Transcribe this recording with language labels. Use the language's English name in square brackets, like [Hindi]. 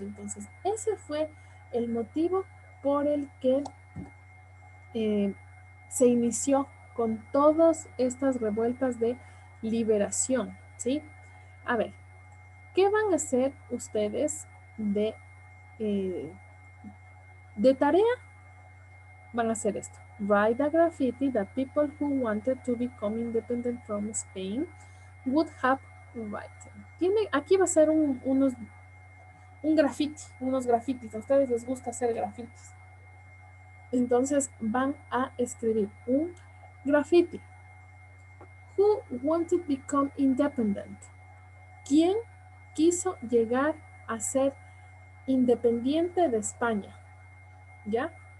[Spanish] Entonces, ese fue el motivo por el que se inició con todas estas revueltas de liberación, ¿sí? A ver, ¿qué van a hacer ustedes eh, de tarea? Van a hacer esto. [English] Write a graffiti that people who wanted to become independent from Spain would have written. [Spanish] Aquí va a ser un graffiti, unos grafitis. A ustedes les gusta hacer grafitis. Entonces van a escribir un graffiti. [English] Who wanted to become independent? [Spanish] ¿Quién quiso llegar a ser independiente de España? ¿Ya?